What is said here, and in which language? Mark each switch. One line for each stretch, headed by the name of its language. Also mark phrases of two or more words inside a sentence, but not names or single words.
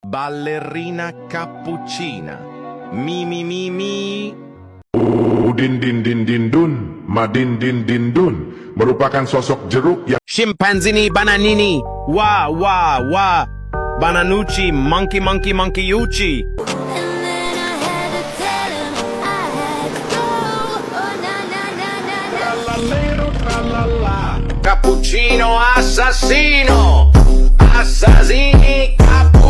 Italian: Ballerina cappuccina. Mi mi mi mi. Udin din din din dun, madin din din dun,
Indonesian: merupakan sosok jeruk yang
Italian: Scimpanzini bananini. Wa wa wa. Bananucci monkey monkey monkeyucci.
English: And then I had to tell him I had to go. Oh, na na na na na.
Italian: Trallallero trallalla. Cappuccino assassino. Assassini